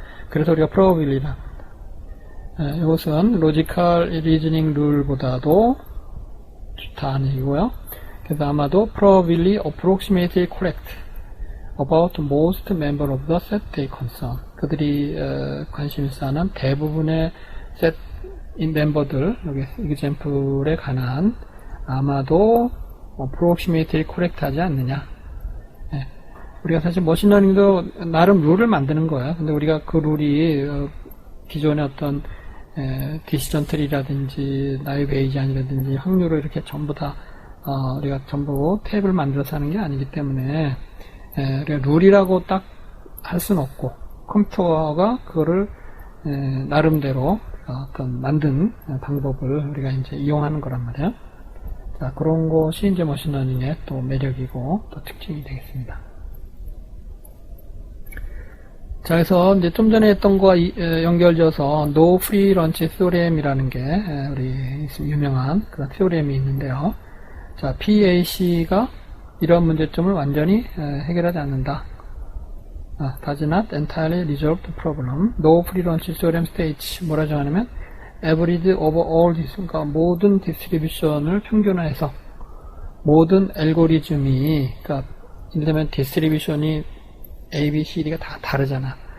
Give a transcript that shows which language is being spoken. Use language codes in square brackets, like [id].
[ko] 그래서 우리가 probability다. 이것은 logical reasoning 룰보다도 좋다는 얘기고요. 그래서 아마도 [en] probably approximately correct about most member of the set they concern. [ko] 그들이 관심 있어 하는 대부분의 set 멤버들, 여기 example에 관한 아마도 approximately correct 하지 않느냐. 예. 우리가 사실 머신러닝도 나름 룰을 만드는 거예요. 근데 우리가 그 룰이 기존의 어떤 디시전 트리라든지 나이 베이지안이라든지 확률을 이렇게 전부 다 우리가 전부 탭을 만들어서 하는 게 아니기 때문에 우리가 룰이라고 딱 할 수는 없고 컴퓨터가 그거를 나름대로 어떤 만든 방법을 우리가 이제 이용하는 거란 말이에요. 자, 그런 것이 이제 머신러닝의 또 매력이고 또 특징이 되겠습니다. 자, 그래서 이제 좀 전에 했던 거와 연결지어서 No Free Lunch Theorem이라는 게 우리 유명한 그런 theorem이 있는데요. 자, PAC가 이런 문제점을 완전히 해결하지 않는다. [en] Does not entirely resolve the problem. No Free Lunch Theorem states [ko] 뭐라 정하냐면 [en] average over all [ko] 그러니까 모든 디스트리뷰션을 평균화해서 모든 알고리즘이 그러니까 예를 들면 디스트리뷰션이 A, B, C, D가 다 다르잖아.